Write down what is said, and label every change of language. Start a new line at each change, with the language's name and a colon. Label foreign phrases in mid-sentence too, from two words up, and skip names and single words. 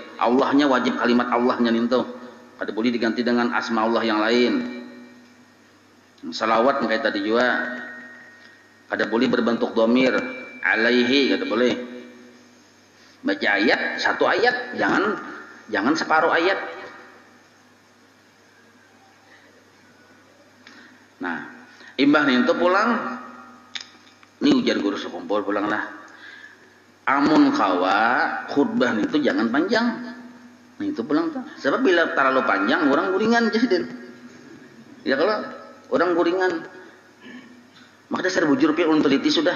Banjar: Allahnya wajib kalimat Allahnya nintu. Kada boleh diganti dengan asma Allah yang lain.
Indonesian: Salawat kayak tadi juga.
Banjar: Kada boleh berbentuk
Arabic: dhamir alaihi
Banjar: kada boleh.
Indonesian: Baca ayat satu ayat jangan separuh ayat.
Banjar: Nah, imbah itu pulang. Ini ujar guru sekumpul pulang lah. Amun kawa khutbah itu jangan panjang. Nah itu pulang tuh. Sebab bila terlalu panjang orang guringan jadi. Ya kalau orang guringan, maka dasar bujur pi ulun teliti sudah.